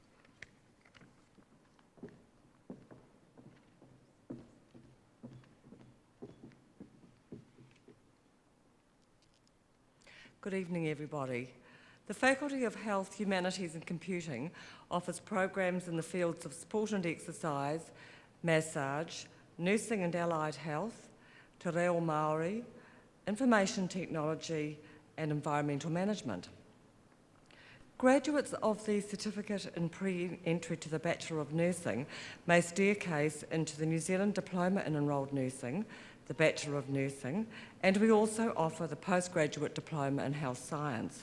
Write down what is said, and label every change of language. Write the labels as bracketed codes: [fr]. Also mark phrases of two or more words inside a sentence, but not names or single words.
[en] Good evening, everybody. The Faculty of Health, Humanities and Computing offers programs in the fields of sport and exercise, massage, nursing and allied health, [mi] te reo Māori, [en] information technology and environmental management. Graduates of the Certificate in Pre-Entry to the Bachelor of Nursing may staircase into the New Zealand Diploma in Enrolled Nursing, the Bachelor of Nursing, and we also offer the Postgraduate Diploma in Health Science.